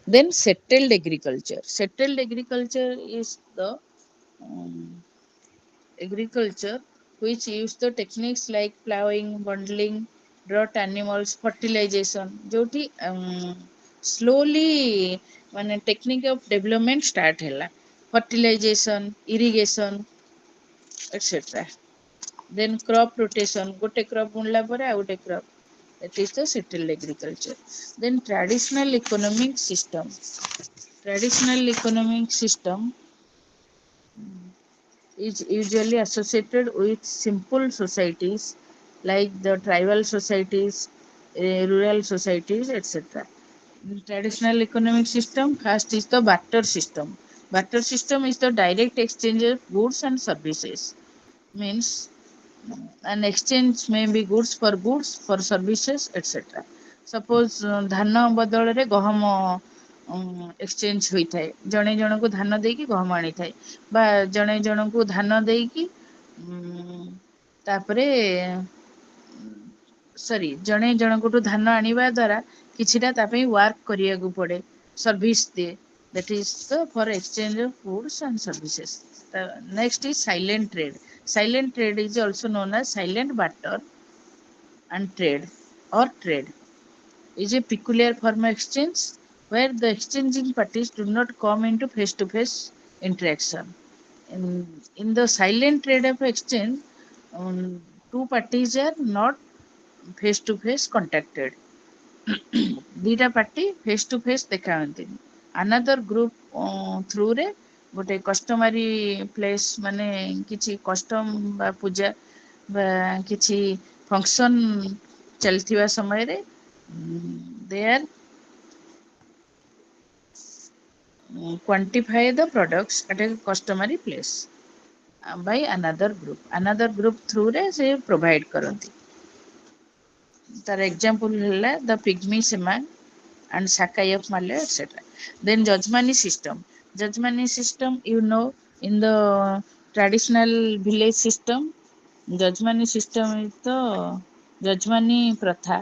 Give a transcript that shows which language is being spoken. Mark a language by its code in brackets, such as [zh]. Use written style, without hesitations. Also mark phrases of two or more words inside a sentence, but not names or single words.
[en] Then settled agriculture. Settled agriculture is the um, agriculture which use the techniques like plowing, bundling, drought animals, fertilization. जोटी slowly ମାନେ technique of development start ହେଲା, fertilization, irrigation, etc. Then crop rotation, [or] ଗୋଟେ crop ବୁଣିଲା ପରେ ଆଉ ଗୋଟେ crop. [en] That is the settled agriculture. Then traditional economic system. Traditional economic system is usually associated with simple societies like the tribal societies, rural societies, etc. Traditional economic system, first is the barter system. Barter system is the direct exchange of goods and services. Means an exchange may be goods for services, etc. [or] Suppose ଧାନ ବଦଳରେ ଗହମ ଏକ୍ସଚେଞ୍ଜ ହୋଇଥାଏ, ଜଣେ ଜଣଙ୍କୁ ଧାନ ଦେଇକି ଗହମ ଆଣିଥାଏ, ବା ଜଣେ ଜଣଙ୍କୁ ଧାନ ଦେଇକି ତାପରେ ସରି ଜଣେ ଜଣଙ୍କଠୁ ଧାନ ଆଣିବା ଦ୍ୱାରା କିଛିଟା ତା ପାଇଁ ୱାର୍କ କରିବାକୁ ପଡେ, ସର୍ଭିସ ଦିଏ। [en] That is the for exchange of goods and services. Next is silent trade. Silent trade is also known as silent barter and trade or trade. Is a peculiar form of exchange where the exchanging parties do not come into face-to-face interaction. In the silent trade of exchange, two parties are not face-to-face contacted. [or] ଦିଟା ପାର୍ଟି [en] face to face [or] ଦେଖା ହୁଅନ୍ତିନି। [en] Another group through [or] ରେ ଗୋଟେ [en] customary place, [or] ମାନେ କିଛି କଷ୍ଟମ ବା ପୂଜା ବା କିଛି ଫଙ୍କସନ୍ ଚାଲିଥିବା ସମୟରେ [en] they are quantify the products at a customary place by another group. Another group through [or] ରେ ସେ [en] provide କରନ୍ତି। ତାର example ହେଲା the pygmy shaman and Sakai of Malay, etc. Then Jajmani system. Jajmani system, you know, in the traditional village system, Jajmani system is the Jajmani Pratha.